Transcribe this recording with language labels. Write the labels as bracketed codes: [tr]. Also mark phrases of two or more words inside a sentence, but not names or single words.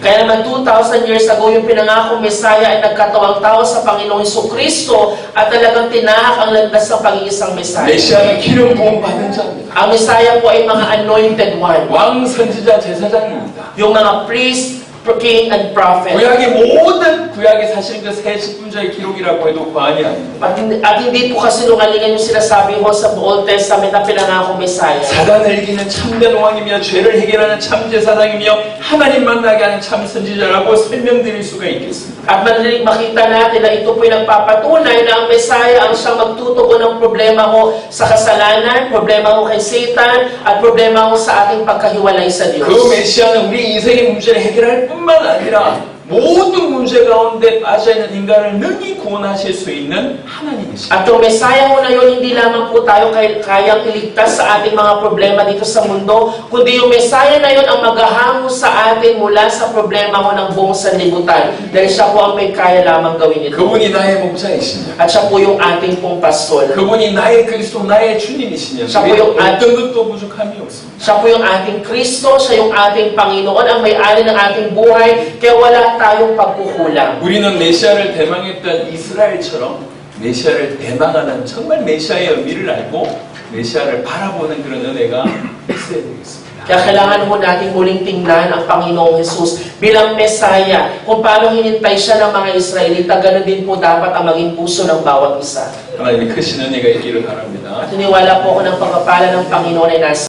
[tl] Kaya naman 2,000 years ago, yung pinangakong Messiah ay nagkatawang tao sa Panginoong Jesucristo at talagang tinahak ang landas ng pag-iisang Messiah. [ko] 메시아는 기름 부음 받은 자입니다. [tl] Ang Messiah po ay mga [en] anointed one. [ko] 왕, 선지자, 제사장입니다. [tl] Yung mga [en] priest, king, and prophet. [ko] 구약의 모든 구약의 사실은 그 새 직분자의 기록이라고 해도 과언이 아닙니다. [tl] At hindi po kasinungalingan yung sinasabi ko sa Old Testament na pinangakong Messiah. [ko] 사단을 이기는 참된 왕이며 죄를 해결하는 참 제사장이며 하나님 만나게 하는 참 선지자라고 설명드릴 수가 있겠습니다. [tl] At madaling makita natin na ito po'y nagpapatunay na ang Messiah ang siyang magtutugon ng problema ko sa kasalanan, problema ko kay Satan, at problema ko sa ating pagkahiwalay sa Diyos. [ko] 그 메시아는 우리 인생의 문제를 해결할 뿐만 아니라 모든 문제 가운데 빠져있는 인간을 능히 구원하실 수 있는 하나님이십니다. [tl] At yung Messiah mo na yun, hindi lamang po tayo kayang iligtas sa ating mga problema dito sa mundo, kundi yung Messiah na yun ang maghahango sa atin mula sa problema ko ng buong sanlibutan. Dahil siya po ang may kaya lamang gawin ito. [ko] 그분이 나의 목자이시냐, [tl] At siya po yung ating pong pastor. [ko] 그분이 나의 그리스도, 나의 주님이시냐, 어떤 것도 부족함이 없습니다. [tl] Siya po yung ating Kristo, siya yung ating Panginoon, ang may-ari ng ating buhay, kaya wala tayong pagkukulang. [ko] 우리는 메시아를 대망했던 이스라엘처럼 메시아를 대망하는 정말 메시아의 의미를 알고 메시아를 바라보는 그런 은혜가 있어야 되겠습니다. [tl] Kaya kailangan mo natin muling tingnan ang Panginoong Jesus bilang Messiah. Kung paano hinintay siya ng mga Israelita, ganun din po dapat ang maging puso ng bawat isa. [ko] 하나님의 크신 은혜가 있기를 바랍니다. [tl] At niniwala po ako ng pagpapala ng Panginoon ay nasa